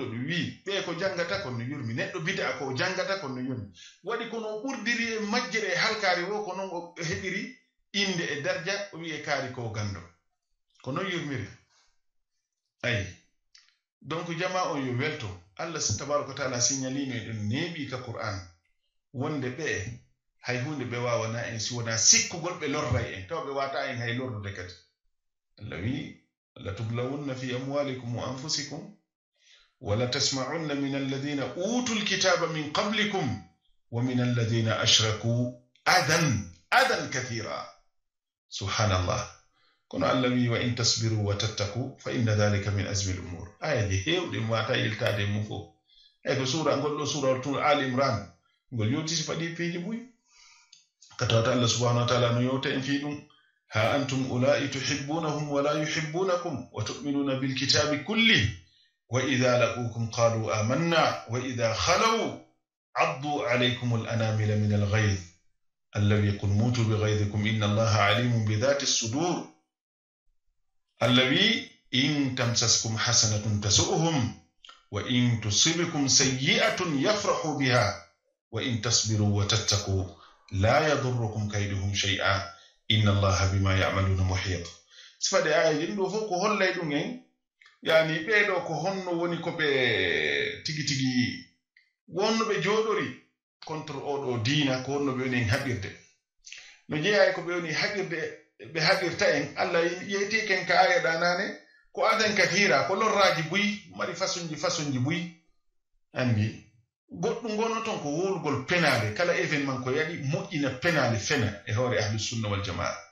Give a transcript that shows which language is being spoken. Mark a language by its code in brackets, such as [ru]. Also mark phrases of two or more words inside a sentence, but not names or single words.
[ff] ɗum wi ɓe ko jangata kon no yurmi neɗɗo bida ko jangata kon no yurmi waɗi kono ɓurdiri e majjere e halkari wo ko noon o heɓiri inde e darja o wi'e kaari ko gando ko noon yurmiri ayi donc jama on yo welto [ar] الله تبارك تعالى [ff] signalino e ɗen neeɓi ka qur'an wonde ɓe hay hunde ɓe wawana en si wona sikkugol ɓe lorray en taw ɓe wata en hay lorrude kadi allah wi [ar] لتبلون في أموالكم وأنفسكم ولتسمعن من الذين أوتوا الكتاب من قبلكم ومن الذين أشركوا أذى كثيرا سبحان الله [ff] kono allah wi [ar] وإن تصبروا و تتقوا فإن ذلك من عزم الأمور [ff] ayaji hewɗe wata yiltade mum fof e ko sura ngol ɗo sura tul al imran ngol yotisi faɗi peeji buy katawata [ar] الله سبحانه وتعالى [ff] no yowta en fi ɗum [ar] ها أنتم أولاء تحبونهم ولا يحبونكم وتؤمنون بالكتاب كله وإذا لقوكم قالوا آمنا وإذا خلوا عضوا عليكم الأنامل من الغيظ الذي قل موتوا بغيظكم إن الله عليم بذات الصدور الذي إن تمسسكم حسنة تسؤهم وإن تصبكم سيئة يفرحوا بها وإن تصبروا وتتقوا لا يضركم كيدهم شيئا إن الله بما يعملون [ff] muhit sifade ayaji ɗo fof ko hollay ɗum en yani ɓeɗo ko honno woni ko ɓe tigi tigi wonno ɓe joɗori contre oɗo diina ko honno ɓe woni en haɓirde no jeeyay ko ɓe woni haɓirde ɓe haɓirta en allah yeyti ken ka aya ɗanane ko [ar] أذى كثيرا [ff] ko lorraji buy mari façonji buy andi goɗɗum gono ton ko wurgol penale kala événement ko yaɗi moƴƴina penale fena e hoore [ar] أهل السنة والجماعة